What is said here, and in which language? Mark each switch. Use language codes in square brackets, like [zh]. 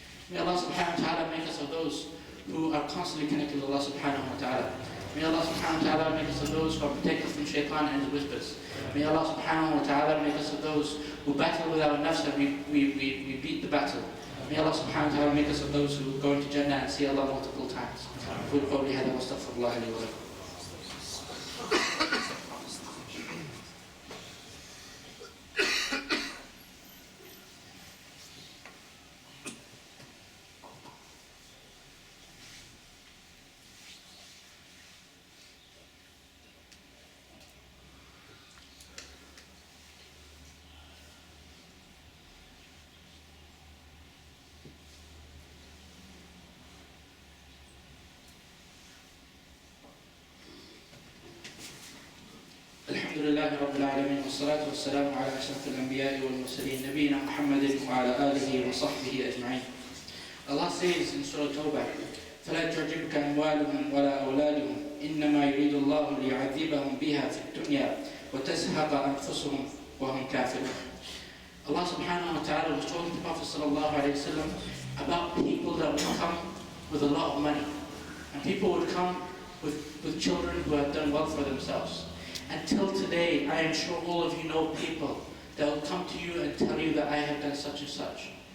[en] May Allah subhanahu wa ta'ala make us of those who are constantly connected with Allah subhanahu wa ta'ala. May Allah subhanahu wa ta'ala make us of those who are protected from shaitan and his whispers. May Allah subhanahu wa ta'ala make us of those who battle with our nafs and we beat the battle. May Allah subhanahu wa ta'ala make us of those who go into Jannah and see Allah multiple times. [ar] أقول قولي هذا واستغفر الله لي ولكم. الحمد لله رب العالمين والصلاة والسلام على أشرف الأنبياء والمرسلين نبينا محمد وعلى آله وصحبه أجمعين. [en] Allah says in Surah Tawbah, [ar] فلا تعجبك أموالهم ولا أولادهم إنما يريد الله ليعذبهم بها في الدنيا وتزهق أنفسهم وهم كافرون. [en] Allah subhanahu wa ta'ala was talking to Prophet sallallahu alayhi wa sallam about people that would come with a lot of money, and people would come with children who have done well for themselves. Until today, I am sure all of you know people that will come to you and tell you that I have done such and such.